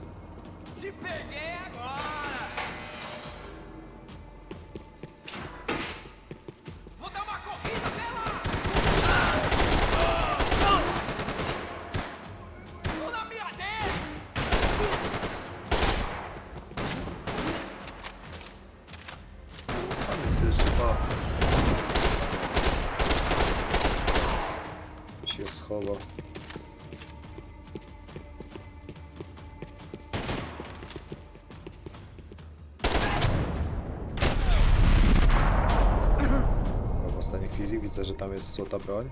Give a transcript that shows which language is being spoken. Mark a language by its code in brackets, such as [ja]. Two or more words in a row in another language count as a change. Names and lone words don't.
[pt] Te peguei agora! Vou dar uma corrida pela! Tô na minha dele! [pl] Tam jest jeszcze dwa. Się schował. W ostatniej chwili widzę, że tam jest złota broń.